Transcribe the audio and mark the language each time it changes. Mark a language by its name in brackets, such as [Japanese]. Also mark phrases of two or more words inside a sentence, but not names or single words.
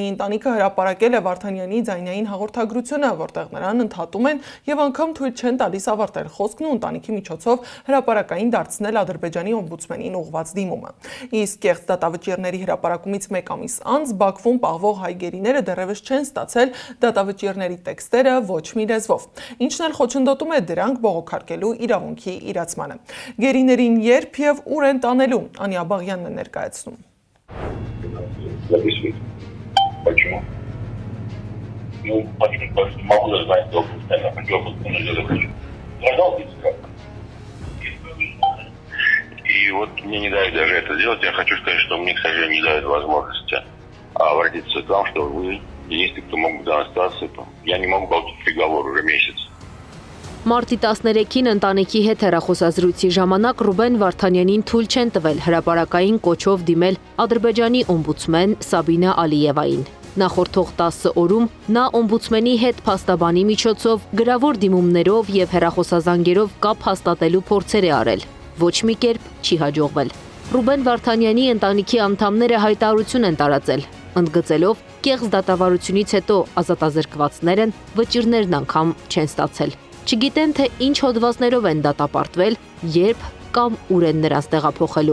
[Armenian] ընտանիքը հրապարակել է Վարդանյանի ձայնային հաղորդագրությունը, որտեղ նրան ընդհատում են եւ անգամ թույլ չեն տալիս ավարտել խոսքն ու ընտանիքի միջոցով հրապարակային դարձնել Ադրբեջանի օմբուդսմենին ուղղված դիմումը։ Իսկ կեղծ դատավճիռների հրապարակումից մեկ ամիս անց Բաքվում պահվող հայ գերիները դեռևս չեն ստացել դատավճիռների տեքստերը ոչ մի լեզվով, ինչն էլ խոչընդոտում է դրանք բողոքարկելու իրավունքի իրացմանը։ Գերիներին երբ եւ ուր են տանելու, Անիա Բաղյանն է ներկայացնում։ [Russian] Почему? Ну, почему? Потому что могу даже знать, что И вот мне не дают даже это сделать. Я хочу сказать, что мне, к сожалению, не дают возможности обратиться к вам, что вы единственные, кто могут до нас остаться. Я не могу получить приговор уже месяц. [Armenian] Մարտի 13-ին ընտանիքի հետ հեռախոսազրույցի ժամանակ Ռուբեն Վարդանյանին թույլ չեն տվել հրապարակային կոչով դիմել Ադրբեջանի օմբուդսմեն Սաբինա Ալիևային։ Նախորդող 10 օրում նա օմբուդսմենի հետ փաստաբանի միջոցով գրավոր դիմումներով եւ հեռախոսազանգերով կապ հաստատելու փորձեր է արել։ Ոչ մի կերպ չի հաջողվել։ Ռուբեն Վարդանյանի ընտանիքի անդամները հայտարարություն են տարածել, ընդգծելով կեղծ դատավարությունից հետո ազատազրկվածներն վճիրներն անգամ չեն ստացել։ Չգիտեն, թե ինչ հոդվածներով են դատապարտվել, երբ կամ ուր են նրանց տեղափոխելու։